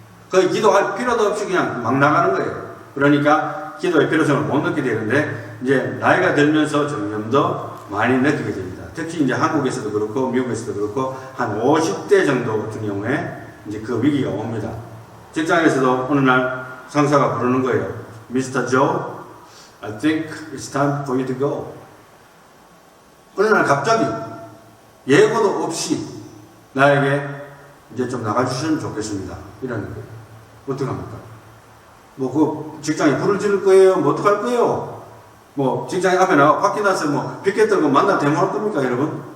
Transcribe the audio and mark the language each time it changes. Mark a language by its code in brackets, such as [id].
[ko] 거의 기도할 필요도 없이 그냥 막 나가는 거예요. 그러니까 기도의 필요성을 못 느끼게 되는데 이제 나이가 들면서 점점 더 많이 느끼게 됩니다. 특히 이제 한국에서도 그렇고 미국에서도 그렇고 한 50대 정도 같은 경우에 이제 그 위기가 옵니다. 직장에서도 어느 날 상사가 부르는 거예요. [en] Mr. Joe, I think it's time for you to go. [ko] 어느 날 갑자기 예고도 없이 나에게 이제 좀 나가주시면 좋겠습니다. 이러는 거예요. 어떡합니까? 그 직장에 불을 지를 거예요? 어떡할 거예요? 직장에 앞에 나가 밖에 나서 빚게 떨고 만나 대모할 겁니까, 여러분?